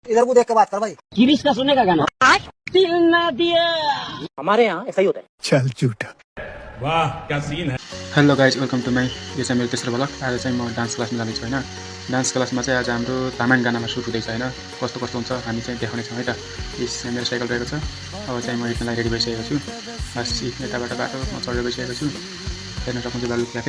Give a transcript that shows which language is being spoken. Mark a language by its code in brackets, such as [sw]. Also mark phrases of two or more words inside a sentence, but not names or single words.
[hi] इधर को देख के बात कर भाई। गिरीश का सुनने का गाना दिल ना दिया। हमारे यहाँ ऐसा ही होता है। चल झूठा। वाह क्या सीन है। [en] hello guys welcome to my [ne] यो चाहिँ मेरो तेस्रो भ्लग। आज चाहिँ म डान्स क्लासमा जाँदैछु होइन। डान्स क्लासमा चाहिँ आज हाम्रो तामाङ गानामा सुट हुँदैछ होइन। कस्तो कस्तो हुन्छ हामी चाहिँ देखाउनेछौँ है त। यस चाहिँ मेरो साइकल रहेको छ। अब चाहिँ म हिँड्नलाई रेडी भइसकेको छु। बस यताबाट बाटो म चढेर गइसकेको छु। हेर्न सक्नुहुन्छ बालु क्याफे।